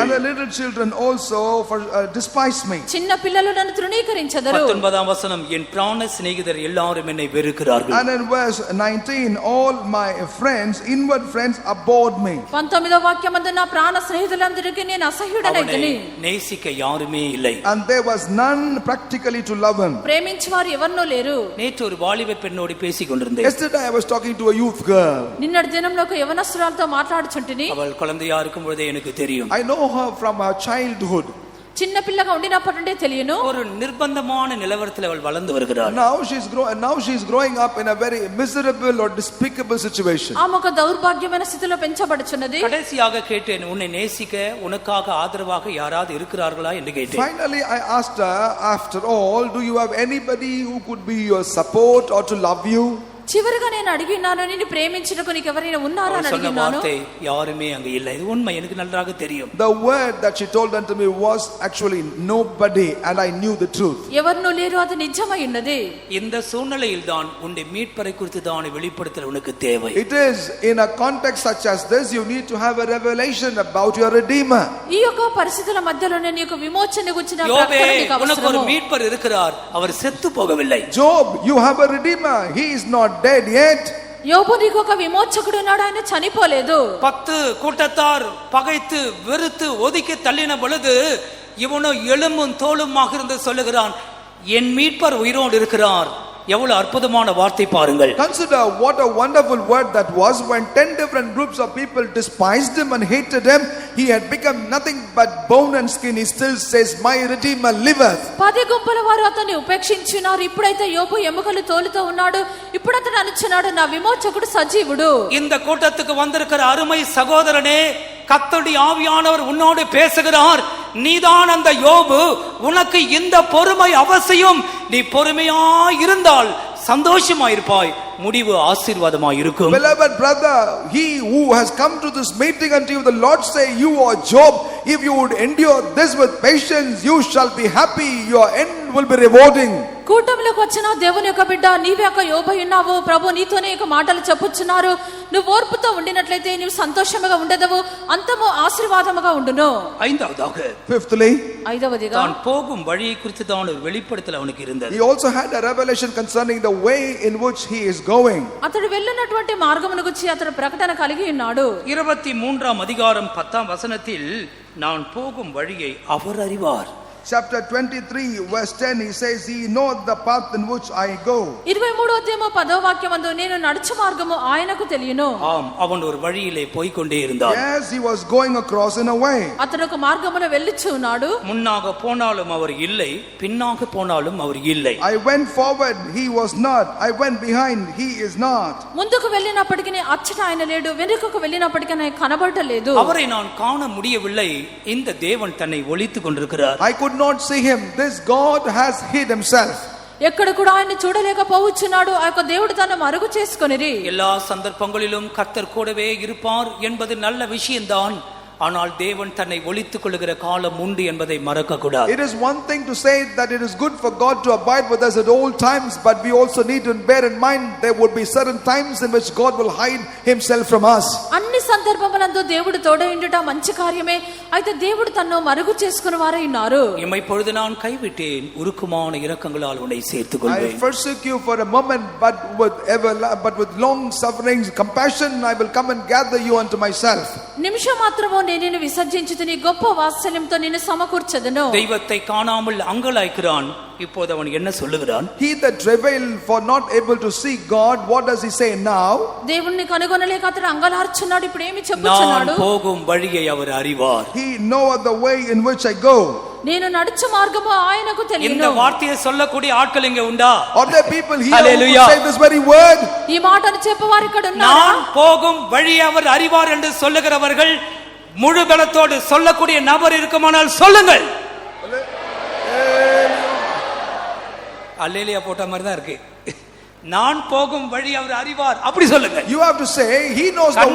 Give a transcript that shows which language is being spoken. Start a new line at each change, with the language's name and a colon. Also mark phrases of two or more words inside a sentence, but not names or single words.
English: And the little children also despise me.
Telugu: చిన్న పిల్లలు నన్ను తృణీకరించెదరు.
Tamil: 19ஆம் வசனம், என் பிராண சிநேகிதர் எல்லாரும் என்னை வெறுக்கிறார்கள்.
English: And in verse 19 all my friends, inward friends, abhorred me.
Telugu: 19వ వాక్యమందు నా ప్రాణ స్నేహితులందరికీ నేను అసహ్యుడనైతిని.
Tamil: நேசிக்க யாருமே இல்லை.
English: And there was none practically to love him.
Telugu: ప్రేమించేవారు ఎవరనూ లేరు.
Tamil: நேற்று ஒரு வாலிப பெண்ணோடு பேசிக் கொண்டிருந்தேன்.
English: Yesterday I was talking to a youth girl.
Telugu: నిన్నటి దినంలో ఒక యవనస్తురాలతో మాట్లాడుచుంటిని.
Tamil: அவள் குழந்தையா இருக்கும் பொழுதே எனக்கு தெரியும்.
English: I know her from her childhood.
Telugu: చిన్న పిల్లగా ఉండినప్పటి నుండే తెలియను.
Tamil: ஒரு நிர்பந்தமான நிலவரத்தில் அவள் வளர்ந்து வருகிறாள்.
English: Now she's growing up in a very miserable or despicable situation.
Telugu: ఆమె ఒక దౌర్భాగ్యమైన స్థితిలో పెంచబడుచున్నది.
Tamil: கடைசியாக கேட்டேன், உன்னை நேசிக்க உனக்காக ஆதரவாக யாராவது இருக்கிறார்களா என்று கேட்டேன்.
English: Finally I asked her, after all, do you have anybody who could be your support or to love you?
Telugu: చివరిగా నేను అడిగినాను, నిన్ను ప్రేమించుటకు నీకు ఎవరైనా ఉన్నారా అని అడిగినాను.
Tamil: யாருமே அங்க இல்லை. இது உண்மை, எனக்கு நன்றாக தெரியும்.
English: The word that she told unto me was actually nobody, and I knew the truth.
Telugu: ఎవరు లేరు, అది నిజమై ఉన్నది.
Tamil: இந்த சூழ்நிலையில் தான் உன்னை மீட்பரை குறித்து தான் வெளிப்படுத்தல் உனக்கு தேவை.
English: It is in a context such as this you need to have a revelation about your Redeemer.
Telugu: ఈ యొక్క పరిస్థితుల మధ్యలోనే నీకు విమోచన గురించిన యోబే, ప్రకటన నీకు అవసరము.
Tamil: உனக்கு ஒரு மீட்பர் இருக்கிறார், அவர் செத்து போகவில்லை.
English: Job, you have a Redeemer, he is not dead yet.
Telugu: యోబు నీకు ఒక విమోచకుడు ఉన్నాడు, ఆయన చనిపోలేదు.
Tamil: 10 கூட்டத்தார் பகைத்து வெறுத்து ஒதுக்கி தள்ளின பொழுது இவனோ எலும்பும் தோலுமாக இருந்து சொல்லுகிறான், என் மீட்பர் உயிரோடு இருக்கிறார், எவ்வளவு அற்புதமான வார்த்தை பாருங்கள்.
English: Consider what a wonderful word that was when 10 different groups of people despised him and hated him. He had become nothing but bone and skin. He still says, my Redeemer liveth.
Telugu: 10 గుంపుల వారు అతన్ని ఉపేక్షించినారు. ఇప్పుడైతే యోబు ఎముకలు తోలుతో ఉన్నాడు. ఇప్పుడు అతడు అనుచున్నాడు, నా విమోచకుడు సజీవుడు.
Tamil: இந்த கூட்டத்துக்கு வந்திருக்கிற அருமை சகோதரனே, கர்த்தருடைய ஆவியானவர் உன்னோடு பேசுகிறார். நீதான் அந்த யோபு. உனக்கு இந்த பொறுமை அவசியம். நீ பொறுமையாய் இருந்தால் சந்தோஷமாயிருப்பாய், முடிவு ஆசீர்வாதமாய் இருக்கும்.
English: Beloved brother, he who has come to this meeting unto you, the Lord say, you are Job. If you would endure this with patience, you shall be happy. Your end will be rewarding.
Telugu: కూటమిలోకి వచ్చిన దేవుని యొక్క బిడ్డ, నీవే ఒక యోబు ఉన్నావు. ప్రభు నీతోనే ఒక మాటలు చెప్పుచున్నారు. నువ్వు ఓర్పుతో ఉండినట్లయితే నీవు సంతోషముగా ఉండదవు, అంతము ఆశీర్వాదముగా ఉండును.
Tamil: ஐந்தாவதாக,
English: Fifthly,
Telugu: ఐదవదిగా
Tamil: தான் போகும் வழியை குறித்து தான் ஒரு வெளிப்படுத்தல் அவனுக்கு இருந்தது.
English: he also had a revelation concerning the way in which he is going.
Telugu: అతడు వెళ్ళినటువంటి మార్గమును గురించి అతడు ప్రకటన కలిగి ఉన్నాడు.
Tamil: 23ஆம் அதிகாரம் 10ஆம் வசனத்தில், நான் போகும் வழியை அவர் அறிவார்.
English: Chapter 23 verse 10, he says, he knoweth the path in which I go.
Telugu: 23వ అధ్యాయము 10వ వాక్యమందు, నేను నడుచు మార్గము ఆయనకు తెలియను.
Tamil: ஆம், அவன் ஒரு வழியிலே போய் கொண்டே இருந்தான்.
English: Yes, he was going across in a way.
Telugu: అతడు ఒక మార్గమున వెళ్ళుచు ఉన్నాడు.
Tamil: முன்னாக போனாலும் அவர் இல்லை, பின்னாக போனாலும் அவர் இல்லை.
English: I went forward, he was not. I went behind, he is not.
Telugu: ముందుకు వెళ్ళినప్పటికీ అచ్చట ఆయన లేడు, వెనుకకు వెళ్ళినప్పటికీ ఆయన కనబడలేదు.
Tamil: அவரை நான் காண முடியவில்லை. இந்த தேவன் தன்னை ஒளித்துக் கொண்டிருக்கிறார்.
English: I could not see him. This God has hid himself.
Telugu: ఎక్కడ కూడా ఆయన చూడలేకపోవచ్చున్నాడు. ఆ యొక్క దేవుడు తన మరుగు చేసుకొనిరి.
Tamil: எல்லா சந்தர்ப்பங்களிலும் கர்த்தர் கூடவே இருப்பார் என்பது நல்ல விஷயம்தான். ஆனால் தேவன் தன்னை ஒளித்துக் கொள்ளுகிற காலம் உண்டு என்பதை மறக்க கூடாது.
English: It is one thing to say that it is good for God to abide with us at all times, but we also need to bear in mind there would be certain times in which God will hide himself from us.
Telugu: అన్ని సందర్భములందు దేవుడు తోడయుండుట మంచి కార్యమే. అయితే దేవుడు తన్ను మరుగు చేసుకుని వారై ఉన్నారు.
Tamil: இம்மை பொழுது நான் கைவிட்டேன், உருக்குமான இரக்கங்களால் உன்னை சேர்த்துக்
English: I
Tamil: கொள்வேன்.
English: forsake you for a moment, but with long sufferings, compassion, I will come and gather you unto myself.
Telugu: నిమిషం మాత్రము నేను విసర్జించుతుని గొప్ప వాత్సల్యంతో నిన్ను సమకూర్చెదను.
Tamil: தெய்வத்தை காணாமல் அங்கலாய்க்கிறான். இப்போது அவன் என்ன சொல்லுகிறான்?
English: He that travailed for not able to see God, what does he say now?
Telugu: దేవుణ్ణి కనుగొనలేక అతడు అంగలార్చున్నాడు. ఇప్పుడు ఏమి
Tamil: நான்
Telugu: చెప్పుచున్నాడు?
Tamil: போகும் வழியை அவர் அறிவார்.
English: He knoweth the way in which I go.
Telugu: నేను నడుచు మార్గము ఆయనకు
Tamil: இந்த
Telugu: తెలియను.
Tamil: வார்த்தையை சொல்லக்கூடிய ஆட்கள் இங்க உண்டா?
English: Are there people here who Hallelujah. could say this very word?
Telugu: ఈ మాటను చెప్పవారు ఇక్కడ ఉన్నారా?
Tamil: நான் போகும் வழியை அவர் அறிவார் என்று சொல்லுகிறவர்கள் முழு பலத்தோடு சொல்லக்கூடிய நபர் இருக்குமானால் சொல்லுங்கள். அல்லேலியா போட்ட மாதிரி தான் இருக்கு. நான் போகும் வழி அவர் அறிவார், அப்படி சொல்லுங்க.
English: You have to say he knows the